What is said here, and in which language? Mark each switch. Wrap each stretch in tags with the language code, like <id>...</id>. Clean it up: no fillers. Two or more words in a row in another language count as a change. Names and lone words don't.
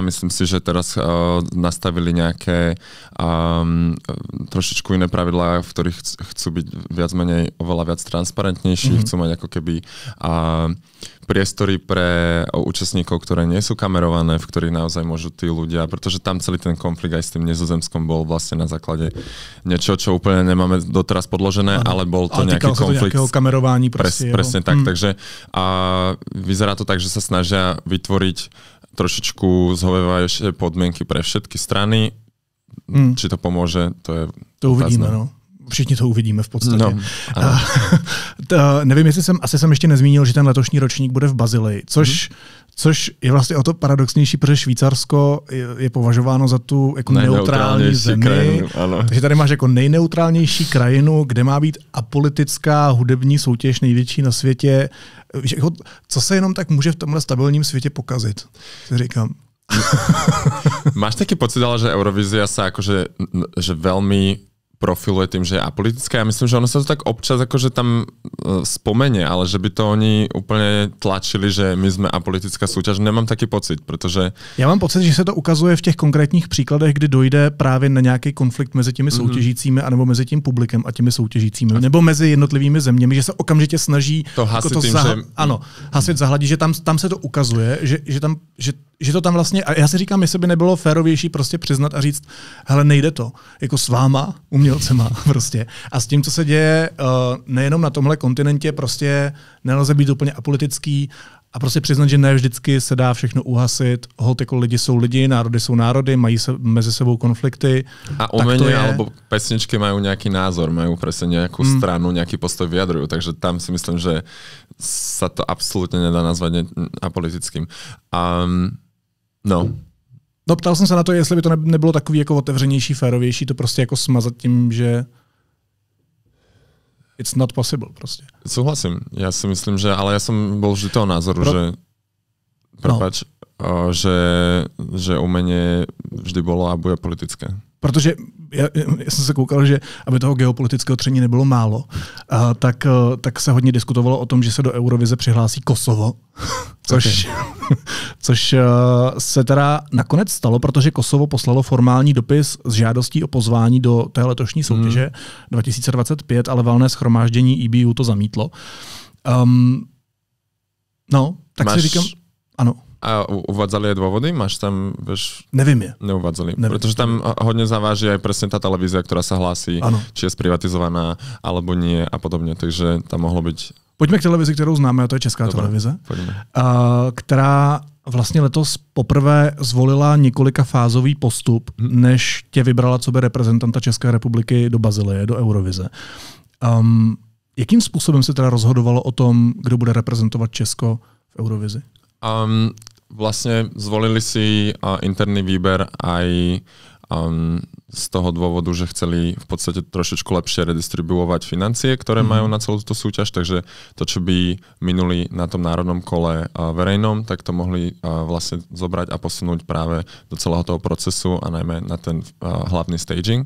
<sk>Myslím si, že teraz nastavili nejaké trošičku iné pravidlá, v ktorých chcú byť viac menej oveľa viac transparentnejší, chcú mať ako keby priestory pre účastníkov, ktoré nie sú kamerované, v ktorých naozaj môžu tí ľudia, pretože tam celý ten konflikt aj s tým Nizozemskom bol vlastne na základe niečo, čo úplne nemáme doteraz podložené, ale bol to nejaký konflikt.</sk> <cs>Ale kamerování</cs> <sk>presne tak, takže vyzerá to tak, že sa snažia vytvoriť trošičku zhovievajšie podmienky pre všetky strany. Či to pomôže, to je to uvidíme, no.</sk> <cs>všichni to uvidíme v podstatě. No, nevím, jestli jsem ještě nezmínil, že ten letošní ročník bude v Bazileji, což je vlastně o to paradoxnější, protože Švýcarsko je považováno za tu jako neutrální zemi.</cs> <sk>Krajinu, ano.</sk> <cs>Takže tady máš jako nejneutrálnější krajinu, kde má být apolitická hudební soutěž největší na světě. Co se jenom tak může v tomhle stabilním světě pokazit, si říkám.</cs> <sk>Máš taký pocit, ale že Eurovízia sa akože že veľmi profiluje tým, že je apolitická. Ja myslím, že ono sa to tak občas akože tam spomenie, ale že by to oni úplne tlačili, že my sme apolitická súťaž. Nemám taký pocit, protože...</sk> <cs>Já mám pocit, že se to ukazuje v těch konkrétních příkladech, kdy dojde právě na nějaký konflikt mezi těmi soutěžícími, anebo mezi tím publikem a těmi soutěžícími, nebo mezi jednotlivými zeměmi, že se okamžitě snaží to hasit jako tím, hasit zahladí, že tam se to ukazuje, že to tam vlastně, a já si říkám, jestli by nebylo férovější prostě přiznat a říct, hele, nejde to, jako s váma, umělcema prostě. A s tím, co se děje nejenom na tomhle kontinentě, prostě nelze být úplně apolitický a prostě přiznat, že ne vždycky se dá všechno uhasit. Holt jako lidi jsou lidi, národy jsou národy, mají se mezi sebou konflikty.</cs> <sk>A umenie alebo pesničky majú nejaký názor, majú presne nejakú stranu, nejaký postoj vyjadrujú, takže tam si myslím, že sa to absolútne nedá nazvať apolitickým.</sk> <cs>No, ptal jsem se na to, jestli by to nebylo takový jako otevřenější, férovější, to prostě jako smazat tím, že</cs> <en>it's not possible</en> <cs>prostě.</cs> <sk>Súhlasím. Ja si myslím, že, ale ja som bol vždy toho názoru, že umenie vždy bolo a bude politické.</sk> <cs>Protože já jsem se koukal, že aby toho geopolitického tření nebylo málo, tak se hodně diskutovalo o tom, že se do Eurovize přihlásí Kosovo, což se teda nakonec stalo, protože Kosovo poslalo formální dopis s žádostí o pozvání do té letošní soutěže 2025, ale valné shromáždění EBU to zamítlo. Tak si říkám, ano.</cs> <sk>A uvádzali aj dôvody? Máš tam, vieš...</sk> <cs>Nevím je.</cs> <sk>Neuvádzali. Pretože tam hodne zaváži aj presne tá televízia, ktorá sa hlási, či je sprivatizovaná, alebo nie a podobne. Takže tam mohlo byť...</sk> <cs>Pojďme k televizi, kterou známe, a to je Česká televize, která vlastně letos poprvé zvolila několikafázový postup, než tě vybrala co by reprezentanta České republiky do Bazileje, do Eurovize. Jakým způsobem se teda rozhodovalo o tom, kdo bude reprezentovat Česko v Eurovizi?</cs> <sk>Vlastne zvolili si interný výber aj z toho dôvodu, že chceli v podstate trošičku lepšie redistribuovať financie, ktoré majú na celú túto súťaž, takže to, čo by minuli na tom národnom kole verejnom, tak to mohli vlastne zobrať a posunúť práve do celého toho procesu a najmä na ten hlavný staging.</sk>